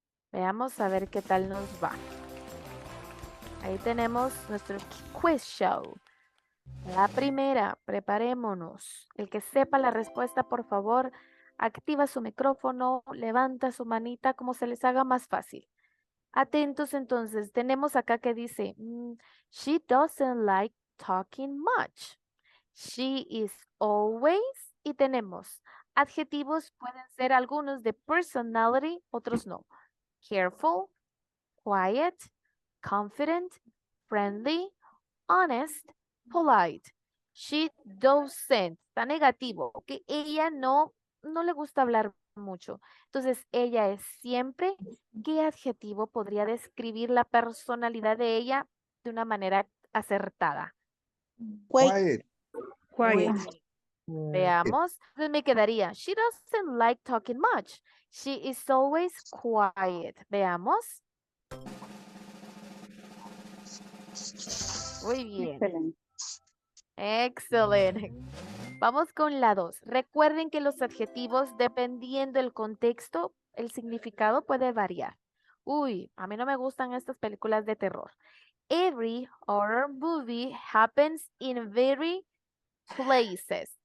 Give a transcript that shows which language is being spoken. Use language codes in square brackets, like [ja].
[es] Veamos a ver qué tal nos va. Ahí tenemos nuestro quiz show. La primera, preparémonos. El que sepa la respuesta, por favor, activa su micrófono, levanta su manita como se les haga más fácil. Atentos entonces, tenemos acá que dice, [en] she doesn't like talking much. She is always, [es] y tenemos adjetivos, pueden ser algunos de personality, otros no. [en] Careful, quiet, confident, friendly, honest, polite. [es] She doesn't, está negativo, que ella no le gusta hablar mucho. Entonces, ella es siempre, ¿qué adjetivo podría describir la personalidad de ella de una manera acertada? [en] Quiet. Quiet. [es] Veamos. Entonces me quedaría, [en] she doesn't like talking much. She is always quiet. [es] Veamos. Muy bien. Excelente. Excelente. Vamos con la 2. Recuerden que los adjetivos, dependiendo del contexto, el significado puede variar. Uy, a mí no me gustan estas películas de terror. [en] Every horror movie happens in very places.